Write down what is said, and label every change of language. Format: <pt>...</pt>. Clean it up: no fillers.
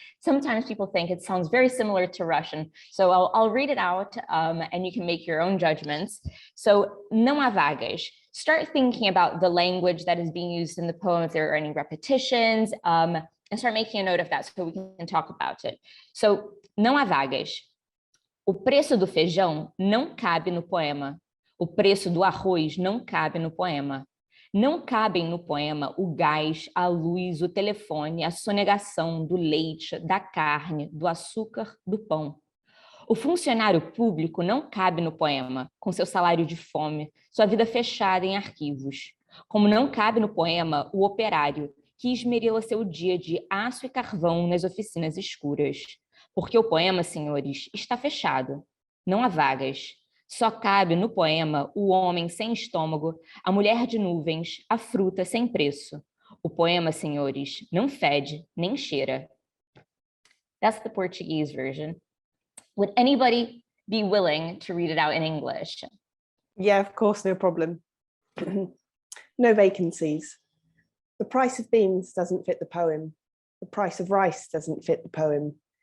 <en>Sometimes people think it sounds very similar to Russian. So I'll read it out and you can make your own judgments. So,</en> <pt>não há vagas.</pt> <en>Start thinking about the language that is being used in the poem, if there are any repetitions, and start making a note of that so we can talk about it.</en> <pt>So, não há vagas. O preço do feijão não cabe no poema. O preço do arroz não cabe no poema. Não cabem no poema o gás, a luz, o telefone, a sonegação do leite, da carne, do açúcar, do pão. O funcionário público não cabe no poema, com seu salário de fome, sua vida fechada em arquivos. Como não cabe no poema o operário, que esmerila seu dia de aço e carvão nas oficinas escuras. Porque o poema, senhores, está fechado. Não há vagas. Só cabe no poema o homem sem estômago, a mulher de nuvens, a fruta sem preço. O poema, senhores, não fede nem cheira.</pt> <en>That's the Portuguese version. Would anybody be willing to read it out in English? Yeah, of course, no problem. No vacancies. The price of beans doesn't fit the poem. The price of rice doesn't fit the poem.</en>